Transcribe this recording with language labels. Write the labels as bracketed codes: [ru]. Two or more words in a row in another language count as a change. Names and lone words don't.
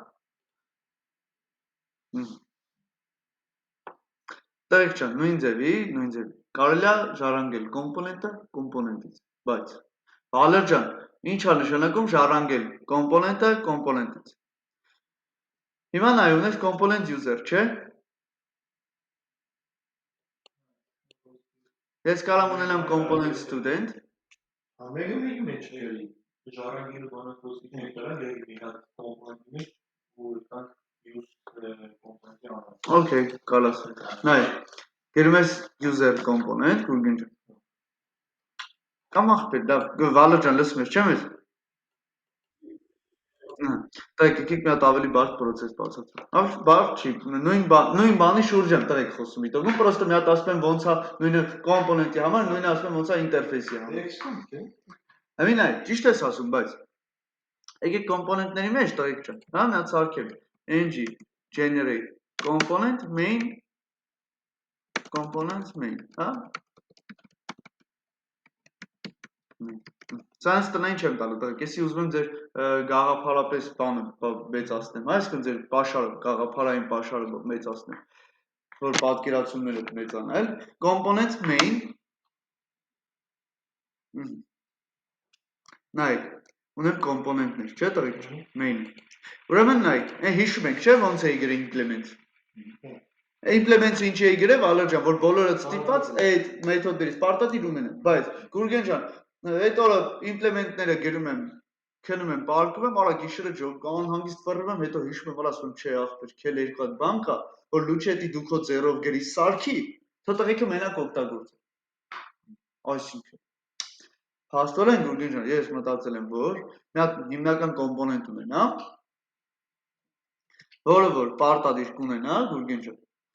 [hy] Տղեկ ջան, նույն ձևի, կարելի է ժառանգել կոմպոնենտը կոմպոնենտից, բայց Վալեր ջան, ինչ է նշանակում ժառանգել կոմպոնենտը կոմպոնենտից։ Հիմա նայ ունես կոմպոնենտ user, չէ՞։ Ես կարամ ունենամ [en] component student։ [hy] Ամենը մի մեջ էլի։ Ժառանգելու բանը խոսքի չենք դրա, երբ մի հատ կոմպոնենտի մեջ ու այդքան use կոմպոնենտի անունը։ Okay, կալաս։ Նայ, գրում ես [en] user component, [hy] Գուրգեն ջան։ Կամ ախպեր, դա Վալեր ջան, լսում ես, չեմ ես։ Տղեկ, եկեք մի հատ ավելի բարդ process բացատրեմ։ Ավելի բարդ չի, նույն բանի շուրջ եմ տղեկ խոսում իտող։ Ու պրոստը մի հատ ասում եմ ոնց է նույնը կոմպոնենտի համար, նույնը ասում եմ ոնց է ինտերֆեյսի համար։ Ամին այ, ճիշտ ես ասում, բայց եկեք կոմպոնենտների մեջ տղեկ ջան, հա, մի հատ սարքեմ [en] ng generate component main components main, [hy] հա։ Սրանց տնային չեմ տալու տղեկ, եսի ուզում եմ ձեր գաղափարապես բանը մեծացնեմ, այսինքն ձեր պաշարը, գաղափարային պաշարը մեծացնեմ, որ պատկերացումները մեծանալ, [en] components main, [hy] նայեք, ունեմ կոմպոնենտներ, չէ տղեկ, main, ուրեմն նայեք, հիշում ենք, չէ ոնց էի գրել implement, implement-ը ինչ էի գրել, Վալեր ջան, որ բոլորը ստիպված այդ մեթոդներից պարտադիր ունենան, բայց Գուրգեն ջան, այդ օրը implement-ները գրում եմ, քնում եմ, պարկում եմ, արա գիշերը անհանգիստ վռռում եմ, հետո հիշում եմ, ասում եմ, չէ ախպեր, քել երկու հատ բան կա, որ լուչետի դու քո ձեռով գրի սարքի, թո տղեկը մենակ օգտագործի։ Այսինքն փաստորեն Գուրգեն ջան, ես մտածել եմ, որ մի հատ հիմնական կոմպոնենտ ունենամ, որը որ պարտադիր կունենա, Գուրգեն ջան,